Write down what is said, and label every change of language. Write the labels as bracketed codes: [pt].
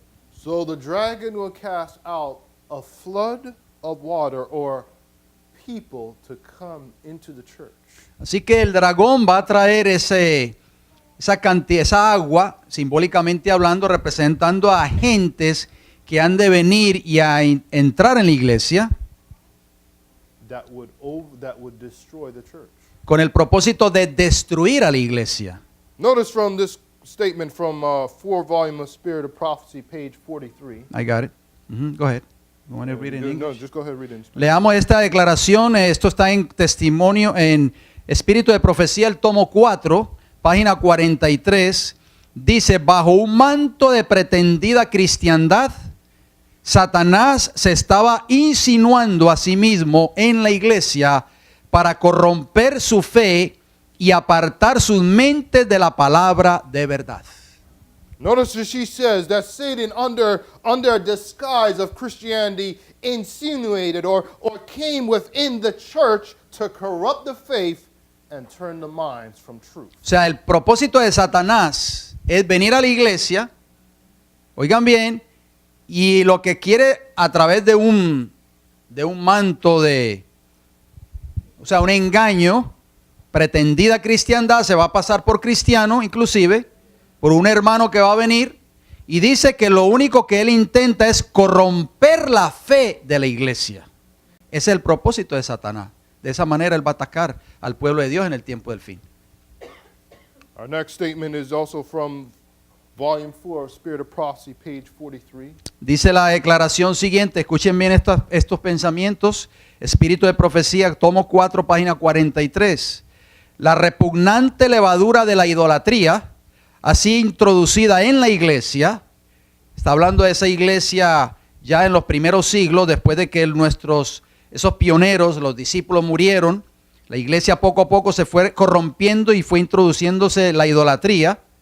[en] So the dragon will cast out a flood of water or people to come into the church. [es] Así que el dragón va a traer esa cantidad, esa agua, simbólicamente hablando, representando a agentes que han de venir y a entrar en la iglesia [en] That would destroy the church. [es] con el propósito de destruir a la iglesia. [en] Notice from this statement from 4 volume of Spirit of Prophecy, page 43. I got it. Go ahead. You want to read it in No, English? just go ahead and read it in Spanish. [es] Leamos esta declaración, esto está en testimonio, en Espíritu de Profecía, el tomo 4, página 43, dice, bajo un manto de pretendida cristiandad, Satanás se estaba insinuando a sí mismo en la iglesia para corromper su fe y apartar sus mentes de la palabra de verdad. [en] Notice that she says that Satan, under a disguise of Christianity, insinuated or came within the church to corrupt the faith and turn the minds from truth. [es] O sea, el propósito de Satanás es venir a la iglesia, oigan bien, y lo que quiere a través de un manto o sea, un engaño, pretendida cristiandad, se va a pasar por cristiano, inclusive, por un hermano que va a venir, y dice que lo único que él intenta es corromper la fe de la iglesia. Ese es el propósito de Satanás. De esa manera él va a atacar al pueblo de Dios en el tiempo del fin. [en] Our next statement is also from volume 4 of Spirit of Prophecy, page 43. [es] Dice la declaración siguiente, escuchen bien estos pensamientos, Espíritu de Profecía, tomo 4, página 43. La repugnante levadura de la idolatría, así introducida en la iglesia, está hablando de esa iglesia ya en los primeros siglos, después de que esos pioneros, los discípulos murieron, la iglesia poco a poco se fue corrompiendo y fue introduciéndose la idolatría.